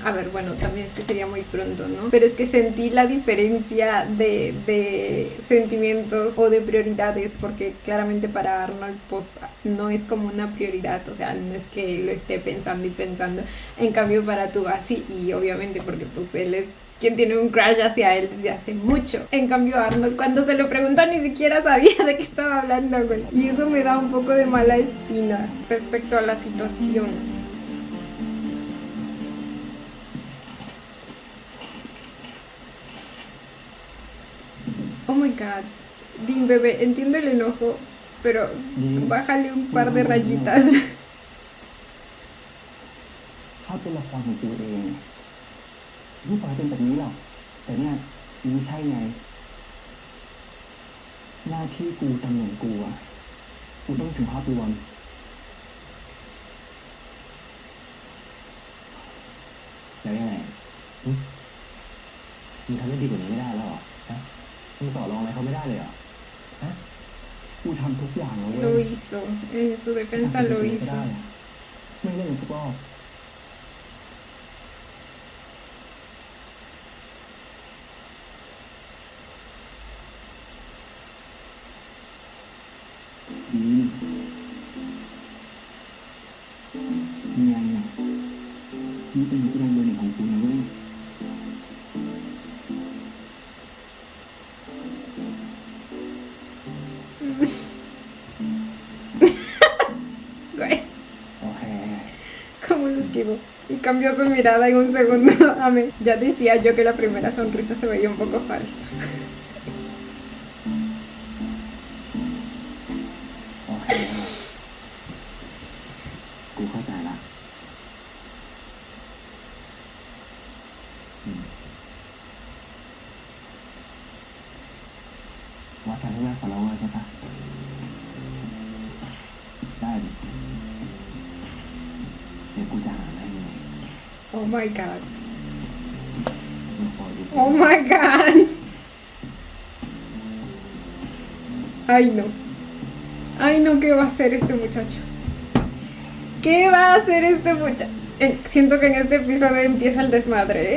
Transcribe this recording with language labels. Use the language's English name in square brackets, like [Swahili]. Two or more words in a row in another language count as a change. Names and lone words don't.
[Spanish] A ver, bueno, también es que sería muy pronto, ¿no? Pero es que sentí la diferencia de sentimientos o de prioridades, porque claramente para Arnold, pues, no es como una prioridad, o sea, no es que lo esté pensando y pensando. En cambio para tú así, y obviamente porque pues él es quien tiene un crush hacia él desde hace mucho. En cambio Arnold, cuando se lo pregunta, ni siquiera sabía de qué estaba hablando, güey. Y eso me da un poco de mala espina respecto a la situación. [English] Oh my god. [Spanish] Dean, bebé, entiendo el enojo, pero bájale un par de rayitas. [Thai] ถ้าเป็นละครของกูเองไม่ปล่อยเป็นแบบนี้หรอกแต่เนี่ยมันไม่ใช่ไงหน้าที่กูตำแหน่งกูอะกูต้องถึงภาพรวมแล้วยังไงมึงทำได้ดีกว่านี้ไม่ได้แล้วเหรอฮะมึงต่อรองอะไรเขาไม่ได้เลยเหรอฮะกูทำทุกอย่างแล้วเว้ย [Spanish] Lo hizo, en su defensa lo hizo. [Thai] ไม่เล่นสักรอบมีไงอ่ะนี่เป็นนักแสดงเบอร์หนึ่งของกูนะเว้ย [Spanish] Güey, [Thai] โอเค [Spanish] cómo lo esquivo. Y cambió su mirada en un segundo. Amén. Ya decía yo que la primera sonrisa se veía un poco falsa. โอเคกูเข้าใจละวัดกันที่แรกของเราใช่ปะได้ดิเดี๋ยวกูจะหาให้มึง [English] Oh my god. [Thai] มึงคอยดู [English] Oh my god. [Spanish] Ay no. Ay no, ¿qué va a hacer este muchacho? ¿Qué va a hacer este muchacho? Siento que en este episodio empieza el desmadre, ¿eh?